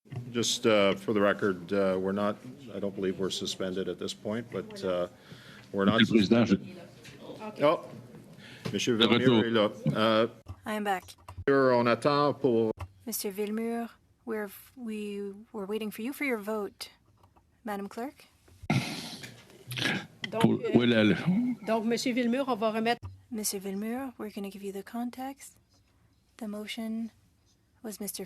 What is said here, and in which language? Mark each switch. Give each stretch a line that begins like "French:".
English: Just for the record, we're not, I don't believe we're suspended at this point, but we're not suspended.
French: Oh, Monsieur Villemur est là.
English: I am back.
French: On attend pour...
English: Mr. Villemur, we were waiting for you for your vote. Madam Clerk?
French: Donc, donc, Monsieur Villemur, on va remettre.
English: Mr. Villemur, we're going to give you the context. The motion was Mr.